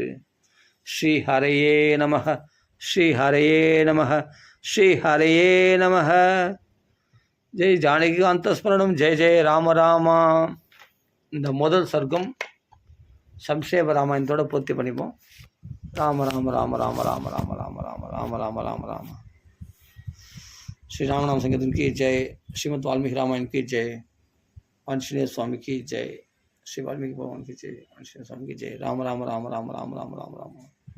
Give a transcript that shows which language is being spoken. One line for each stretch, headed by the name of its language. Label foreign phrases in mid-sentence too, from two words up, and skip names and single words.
Sanskrit: श्री हरये नमः श्री हरये नमः श्री हरये नमः. जय जानकीकान्त स्मरणम्। जय जय राम रामा.
Tamil: இந்த முதல் சர்க்கம் சம்ஷேப ராமாயணத்தோட பூர்த்தி பண்ணிப்போம். ராம ராம ராம ராம ராம ராம ராம ராம ராம ராம ராம ராம.
Hindi: श्री राम नाम संकीर्तन की जय. श्रीमद् वाल्मीकि रामायण की जय. आंजनेय स्वामी की जय. श्री वाल्मीकि भगवान की जय. आंजनेय स्वामी की जय. राम राम राम राम राम राम राम राम.